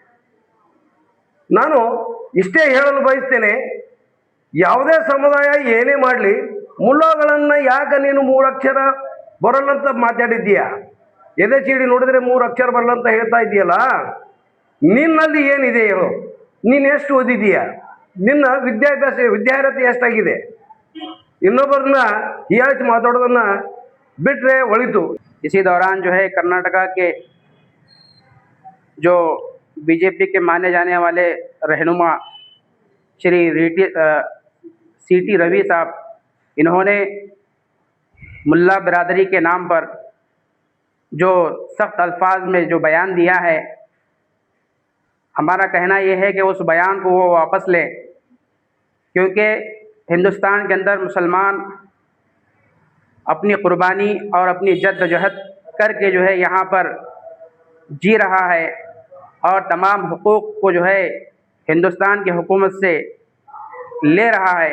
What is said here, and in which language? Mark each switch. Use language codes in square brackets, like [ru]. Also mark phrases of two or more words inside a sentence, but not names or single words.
[kn] ನಾನು ಇಷ್ಟೇ ಹೇಳಲು ಬಯಸ್ತೇನೆ, ಯಾವುದೇ ಸಮುದಾಯ ಏನೇ ಮಾಡಲಿ, ಮುಲ್ಲಾಗಳನ್ನು ಯಾಕೆ ನೀನು 3 ಅಕ್ಷರ ಬರಲ್ಲಂತ ಮಾತಾಡಿದ್ದೀಯಾ? ಎದೆ ಚೀಡಿ ನೋಡಿದರೆ 3 ಅಕ್ಷರ ಬರಲ್ಲ ಅಂತ ಹೇಳ್ತಾ ಇದೆಯಲ್ಲ, ನಿನ್ನಲ್ಲಿ ಏನಿದೆ ಹೇಳು? ನೀನು ಎಷ್ಟು ಓದಿದೀಯಾ? ನಿನ್ನ ವಿದ್ಯಾರ್ಹತೆ ಎಷ್ಟಾಗಿದೆ? ಇನ್ನೊಬ್ಬರನ್ನ ಹೀಯಾಳಿಸಿ ಮಾತಾಡೋದನ್ನ ಬಿಟ್ರೆ ಒಳಿತು। [hi] इसी दौरान जो है कर्नाटका के जो बीजेपी के माने जाने वाले रहनुमा श्री सीटी रवि साहब, इन्होंने मुल्ला बिरादरी के नाम पर जो सख्त अल्फाज में जो बयान दिया है, हमारा कहना ये है कि उस बयान को वो वापस लें, क्योंकि हिंदुस्तान के अंदर मुसलमान अपनी क़ुरबानी और अपनी जद्दोजहद करके जो है यहाँ पर जी रहा है और तमाम हुकूक़ को जो है हिंदुस्तान की हुकूमत से ले रहा है।